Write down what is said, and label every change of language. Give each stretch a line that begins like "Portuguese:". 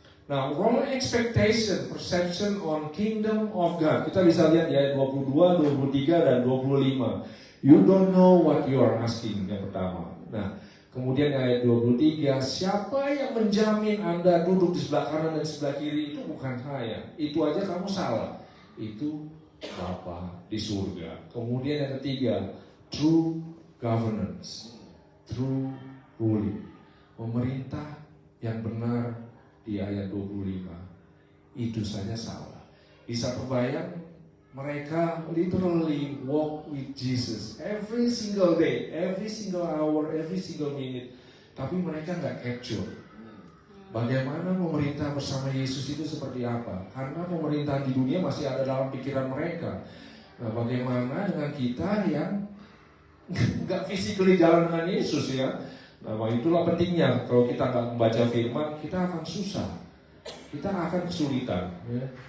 English: Nah, wrong expectation, perception on kingdom of God.
Indonesian: Kita bisa lihat di ayat 22, 23, dan 25.
English: You don't know what you are asking,
Indonesian: yang pertama. Nah, kemudian ayat 23, siapa yang menjamin Anda duduk di sebelah kanan dan sebelah kiri? Itu bukan saya. Itu aja kamu salah. Itu Bapa di surga. Kemudian yang ketiga,
English: true governance, true ruling.
Indonesian: Pemerintah yang benar di ayat 25. Itu saja salah. Bisa terbayang, mereka
English: literally walk with Jesus every single day, every single hour, every single minute.
Indonesian: Tapi mereka nggak capture bagaimana pemerintah bersama Yesus itu seperti apa. Karena pemerintahan di dunia masih ada dalam pikiran mereka. Nah, bagaimana dengan kita yang nggak physically jalan dengan Yesus ya. Nah, itulah pentingnya. Kalau kita nggak membaca firman, kita akan susah, kita akan kesulitan ya.